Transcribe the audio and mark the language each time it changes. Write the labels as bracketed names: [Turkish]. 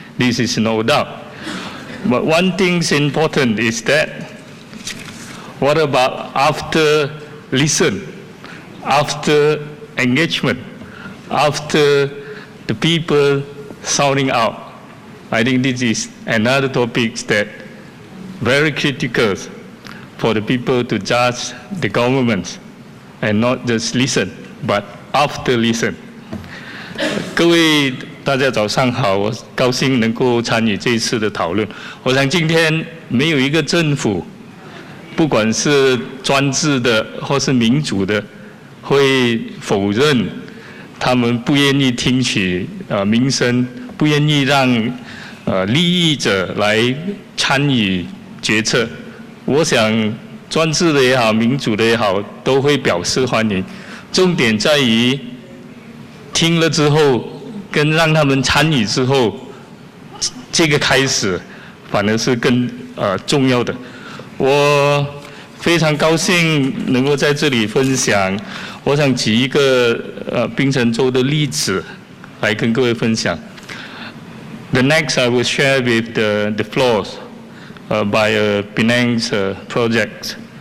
[English] This is no doubt. But one thing is important is that what about after listen, after engagement, after the people sounding out? I think this is another topic that very critical for the people to judge the government and not just listen, but after listen. [Chinese] 各位大家早上好，我高兴能够参与这一次的讨论。我想今天没有一个政府，不管是专制的或是民主的，会否认他们不愿意听取民生，不愿意让利益者来参与决策。我想专制的也好，民主的也好，都会表示欢迎。重点在于听了之后，跟让他们参与之后，这个开始反而是更重要的。我非常高兴能够在这里分享，我想举一个槟城州的例子来跟各位分享。 [English] The next I will share with the floors by a Penang's project.